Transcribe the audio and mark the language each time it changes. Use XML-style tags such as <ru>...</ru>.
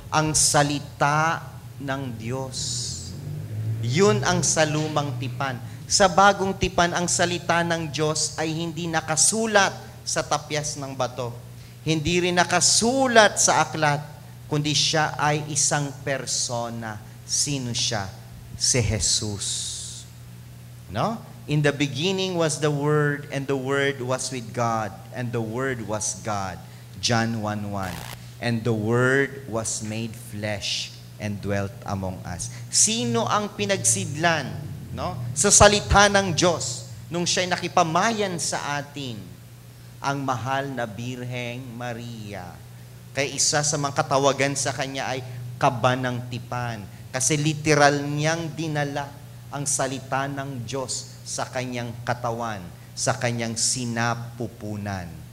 <tl>Ang salita ng Diyos. Yun ang sa lumang tipan. Sa bagong tipan, ang salita ng Diyos ay hindi nakasulat sa tapyas ng bato. Hindi rin nakasulat sa aklat, kundi siya ay isang persona. Sino siya? Si Jesus. No?</tl> <en>In the beginning was the Word, and the Word was with God, and the Word was God. John 1:1. And the Word was made flesh and dwelt among us.</en> <tl>Sino ang pinagsidlan, no? Sa salita ng Diyos nung siya'y nakipamayan sa atin? Ang mahal na Birheng Maria. Kaya isa sa mga katawagan sa kanya ay kaban ng tipan. Kasi literal niyang dinala ang salita ng Diyos sa kanyang katawan, sa kanyang sinapupunan.</tl>